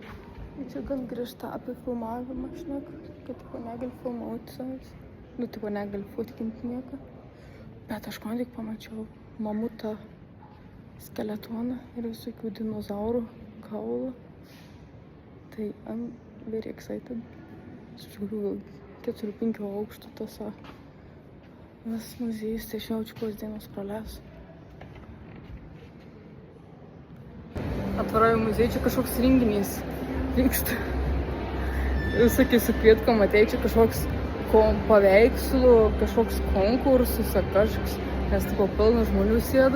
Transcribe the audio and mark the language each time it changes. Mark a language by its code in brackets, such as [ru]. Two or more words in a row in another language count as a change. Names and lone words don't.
[lt] Ir čia gan grįžta apie filmavimą, šneka, kad tipo negali filmauti savęs. Tipo negali fotkinti nieką. Bet aš man tik pamačiau mamutą skeletoną ir visokių dinozaurų kaulų. [en] Tai I'm very excited. [lt] Iš tikrųjų 4-5 aukštų tas vis muziejus, tai aš jaučiu, kokios dienos praleisiu. Atvarau į muziejų, čia kažkoks renginys vyksta. Visokiai su kvietkom atei, čia kažkoks paveikslų, kažkoks konkursas ar kažkoks, nes tipo pilna žmonių sėda.